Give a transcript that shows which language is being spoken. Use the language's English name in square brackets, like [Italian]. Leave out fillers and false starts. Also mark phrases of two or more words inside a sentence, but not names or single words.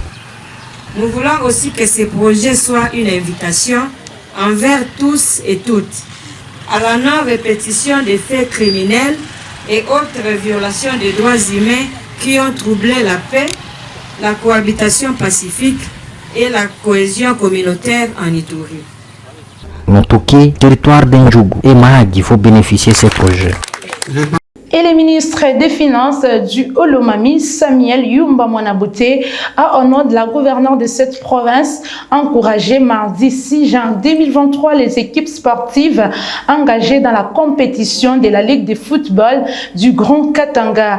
[French] Nous voulons aussi que ce projet soit une invitation envers tous et toutes à la non-répétition des faits criminels et autres violations des droits humains qui ont troublé la paix, la cohabitation pacifique et la cohésion communautaire en Ituri. Notoké, territoire d'Endjougou et Mahagi faut bénéficier de ces projets. Et le ministre des Finances du Olomami, Samuel Yumba Mwanabouté, a, au nom de la gouverneure de cette province, encouragé mardi 6 janvier 2023 les équipes sportives engagées dans la compétition de la Ligue de football du Grand Katanga.